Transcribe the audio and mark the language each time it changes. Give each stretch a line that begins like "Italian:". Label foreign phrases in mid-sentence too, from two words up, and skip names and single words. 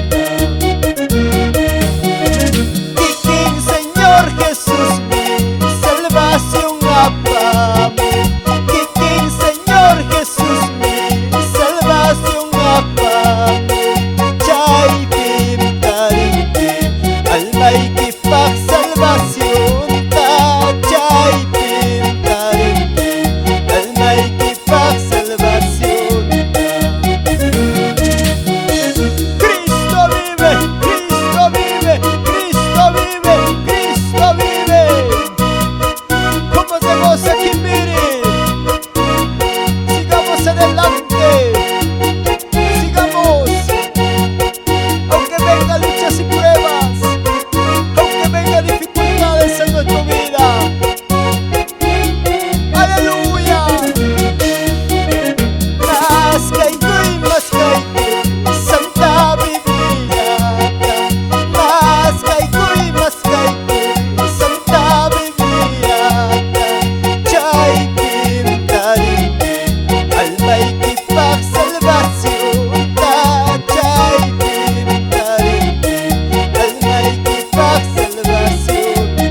Quechua: Kiking
Spanish: Señor Jesús mi salvación
Quechua: apamo Kiking
Spanish: Señor Jesús mi salvación
Quechua: apamo chay pintarimpi almay kipak salvación chay pintarimpi almay kipak salvación
Spanish: Cristo vive, Cristo vive, Cristo vive, Cristo vive. ¿Cómo se goza Kimbiri? Sigamos adelante, sigamos. Aunque venga luchas y pruebas, aunque venga dificultades en nuestra vida. Aleluya.
Quechua: Mas kaiku Santa Biblia mas kaiku Santa Biblia chay pintarimpi almay kipak salvación chay pintarimpi almay kipak salvación